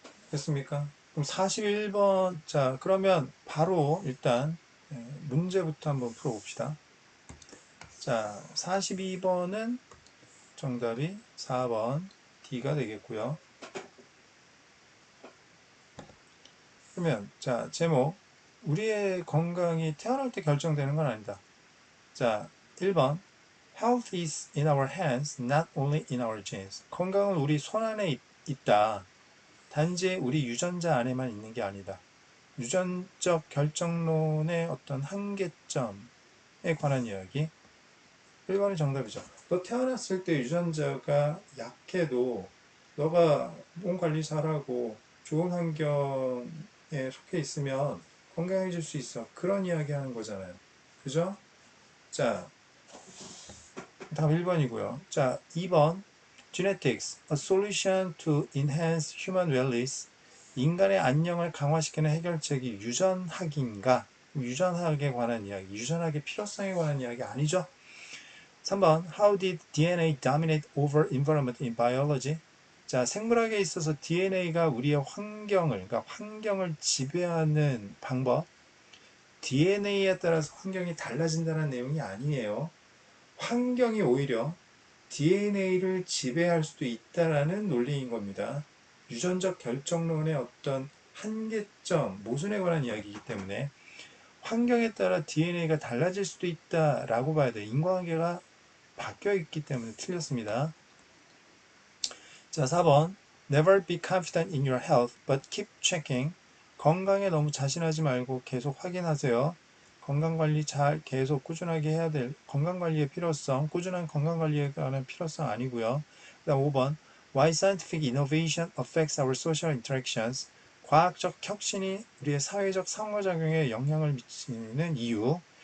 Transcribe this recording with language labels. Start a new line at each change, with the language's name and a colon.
Korean: 됐습니까? 그럼 41번 자 그러면 바로 일단 문제부터 한번 풀어봅시다. 자 42번은 정답이 4번 D가 되겠고요. 그러면 자 제목 우리의 건강이 태어날 때 결정되는 건 아니다. 자 1번
English: Health is in our hands, not only in our genes.
Korean: 건강은 우리 손 안에 있다. 단지 우리 유전자 안에만 있는 게 아니다. 유전적 결정론의 어떤 한계점에 관한 이야기. 1번이 정답이죠. 너 태어났을 때 유전자가 약해도 너가 몸 관리 잘하고 좋은 환경에 속해 있으면 건강해질 수 있어. 그런 이야기 하는 거잖아요. 그죠? 자, 다음 1번이고요. 자, 2번
English: Genetics, a solution to enhance human wellness.
Korean: 인간의 안녕을 강화시키는 해결책이 유전학인가? 유전학에 관한 이야기, 유전학의 필요성에 관한 이야기 아니죠?
English: 3번 How did DNA dominate over environment in biology?
Korean: 자, 생물학에 있어서 DNA가 우리의 그러니까 환경을 지배하는 방법. DNA에 따라서 환경이 달라진다는 내용이 아니에요. 환경이 오히려 DNA를 지배할 수도 있다라는 논리인 겁니다. 유전적 결정론의 어떤 한계점, 모순에 관한 이야기이기 때문에 환경에 따라 DNA가 달라질 수도 있다라고 봐야 돼요. 인과관계가 바뀌어 있기 때문에 틀렸습니다. 자, 4번.
English: Never be confident in your health, but keep checking.
Korean: 건강에 너무 자신하지 말고 계속 확인하세요. 건강관리 잘 계속 꾸준하게 해야 될 건강관리의 필요성, 꾸준한 건강관리에 관한 필요성 아니고요. 그 다음 5번.
English: Why scientific innovation affects our social interactions.
Korean: 과학적 혁신이 우리의 사회적 상호작용에 영향을 미치는 이유.